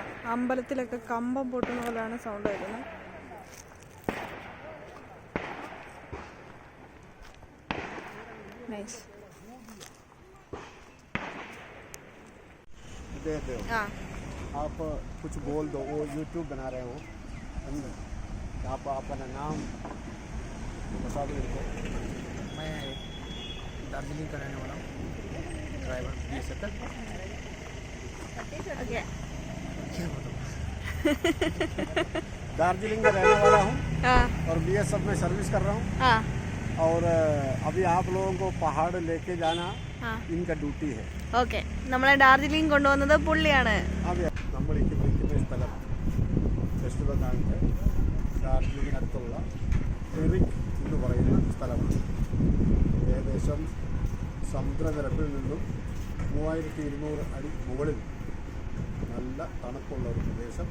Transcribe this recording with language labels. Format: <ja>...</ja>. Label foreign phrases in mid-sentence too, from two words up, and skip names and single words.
<ml>അമ്പലത്തിലൊക്കെ കമ്പം പൊട്ടുന്ന പോലെയാണ് സൗണ്ട് കേൾക്കുന്നത്. നൈസ്.</ml> <hi>आप कुछ बोल दो, वो YouTube बना रहे हो, आप अपना नाम बता दो इनको. मैं दार्जिलिंग का रहने वाला हूँ, ड्राइवर BSF का. ओके, दार्जिलिंग का रहने वाला हूँ और BSF में सर्विस कर रहा हूँ. और अभी आप लोगों को पहाड़ लेके जाना इनका ड्यूटी है.</hi> <ml>ഓക്കെ, നമ്മളെ ഡാർജിലിംഗ് കൊണ്ടുവന്നത് പുള്ളിയാണ്. നമ്മൾ ഈ വിളിക്കുന്ന സ്ഥലം ഫെസ്റ്റിവൽ കാണിച്ച് ഡാർജിലിംഗിനടുത്തുള്ള എറിക് എന്ന് പറയുന്ന സ്ഥലമാണ്. ഏകദേശം സമുദ്രനിരപ്പിൽ നിന്നും 3200 അടി മുകളിൽ നല്ല തണുപ്പുള്ള ഒരു പ്രദേശം.</ml>